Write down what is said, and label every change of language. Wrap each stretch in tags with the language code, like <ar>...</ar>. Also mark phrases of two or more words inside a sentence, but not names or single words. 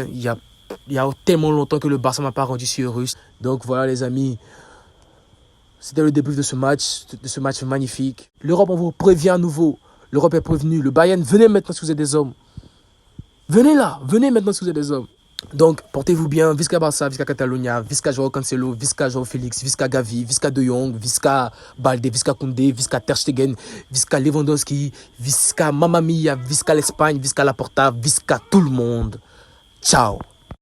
<fr>Il y a tellement longtemps que le Barça m'a pas rendu si heureux. Donc, voilà, les amis. C'était le débrief de ce match magnifique. L'Europe, on vous prévient à nouveau. L'Europe est prévenue. Le Bayern, venez maintenant si vous êtes des hommes. Venez là, venez maintenant si vous êtes des hommes. Donc, portez-vous bien.</fr> <ca>Visca Barça, Visca Catalunya, Visca Joao Cancelo, Visca Joao Félix, Visca Gavi, Visca De Jong, Visca Balde, Visca Koundé, Visca Ter Stegen, Visca Lewandowski, Visca</ca> <it>Mamma Mia,</it> <ca>Visca l'Espagne, Visca Laporta, Visca</ca> <fr>tout le monde. Ciao.</fr>